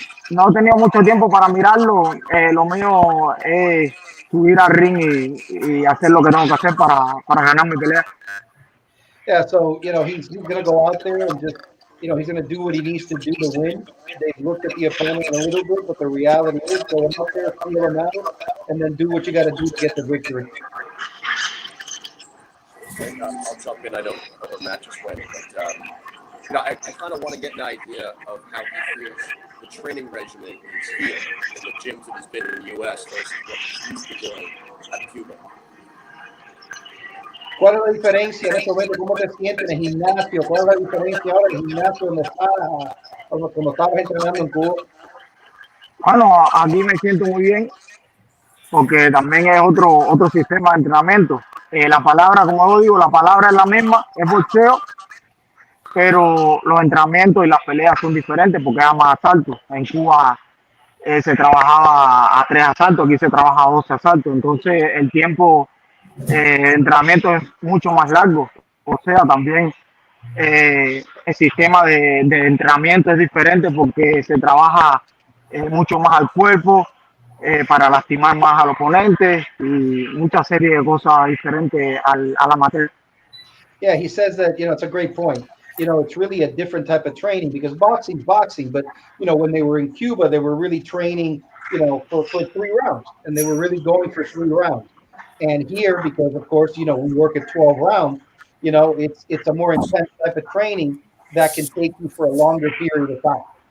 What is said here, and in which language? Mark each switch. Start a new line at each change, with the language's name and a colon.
Spanish: No he tenido mucho tiempo para mirarlo. Lo mío es subir al ring y hacer lo que tengo que hacer para ganar mi pelea.
English: Yeah, so he's going to go out there and just he's going to do what he needs to do to win. They've looked at the opponent a little bit, but the reality is go out there, feel him out, and then do what you got to do to get the victory. And I'll jump in. I know Matt just went, but I kind of want to get an idea of how he feels the training regimen he's here in the gyms that he's been in the U.S. versus what he's used to doing at Cuba.
Spanish: ¿Cuál es la diferencia en este momento? ¿Cómo te sientes en el gimnasio? ¿Cuál es la diferencia ahora en el gimnasio cuando estabas entrenando en Cuba? Bueno, aquí me siento muy bien porque también es otro sistema de entrenamiento. La palabra, como yo digo, la palabra es la misma, es boxeo, pero los entrenamientos y las peleas son diferentes porque hay más asaltos. En Cuba se trabajaba a 3 asaltos, aquí se trabaja a 12 asaltos, entonces el tiempo de entrenamiento es mucho más largo. O sea, también el sistema de entrenamiento es diferente porque se trabaja mucho más al cuerpo para lastimar más al oponente y mucha serie de cosas diferentes al amateur.
English: Yeah, he says that, it's a great point. It's really a different type of training because boxing's boxing. But, when they were in Cuba, they were really training, for 3 rounds. And they were really going for 3 rounds. And here, because, of course, we work at 12 rounds, it's a more intense type of training that can take you for a longer period of time.